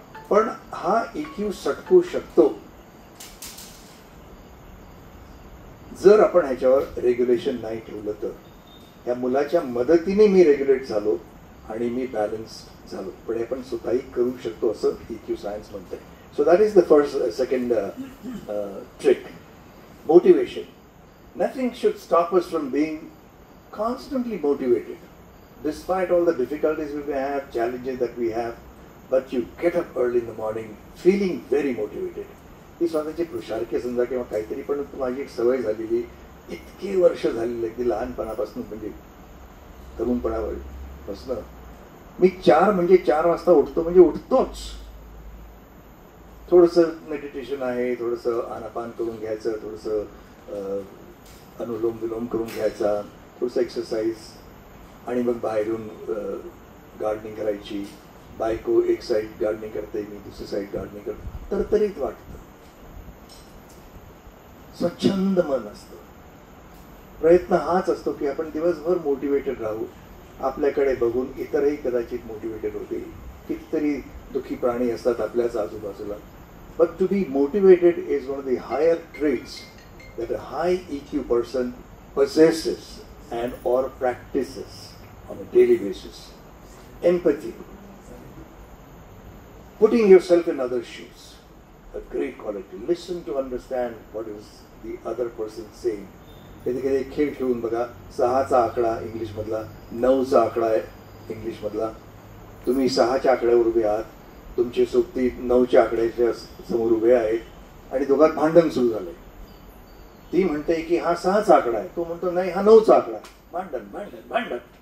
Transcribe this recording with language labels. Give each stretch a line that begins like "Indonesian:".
Marathi: पण हा EQ सटकू शकतो जर आपण ह्याच्यावर रेग्युलेशन नाही ठेवलं तर. या मुलाच्या मदतीने मी रेग्युलेट झालो आणि मी बॅलन्स झालो. पण हे पण स्वतःही करू शकतो असं EQ सायन्स म्हणतंय.
English: So that is the second trick. Motivation. Nothing should stop us from being constantly motivated. Despite all the difficulties we may have, challenges that we have, but you get up early in the morning feeling very motivated.
Marathi: ही स्वतःची पुरुषार्थी समजा किंवा काहीतरी, पण माझी एक सवय झालेली, इतके वर्ष झालेली, अगदी लहानपणापासून म्हणजे तरुणपणापासून मी 4 वाजता उठतो म्हणजे उठतोच. थोडंसं मेडिटेशन आहे, थोडंसं आनापान करून घ्यायचं, थोडंसं अनुलोम विलोम करून घ्यायचा, थोडंसं एक्सरसाइज, आणि मग बाहेरून गार्डनिंग करायची. बायको एक साईड गार्डनिंग करते, मी दुसरी साईड गार्डनिंग करतो. तरतरीत वाटतं, स्वच्छंद मन असतं. प्रयत्न हाच असतो की आपण दिवसभर मोटिवेटेड राहू. आपल्याकडे बघून इतरही कदाचित मोटिवेटेड होतील. कितीतरी दुःखी प्राणी असतात आपल्याच आजूबाजूला.
English: But to be motivated is one of the higher traits that a high EQ person possesses and or practices on a daily basis. Empathy. Putting yourself in others' shoes. A great quality. Listen to understand what is the other person saying.
Marathi: कधी कधी खेळ खेळून बघा. 6चा आकडा इंग्लिशमधला, 9चा आकडा आहे इंग्लिशमधला. तुम्ही 6च्या आकड्यावर उभे आहात, तुमचे सोबती 9च्या आकड्याच्या समोर उभे आहेत आणि दोघात भांडण सुरू झालंय. ती म्हणते की हा 6चा आकडा आहे, तो म्हणतो नाही हा 9चा आकडा. भांडण भांडण भांडण.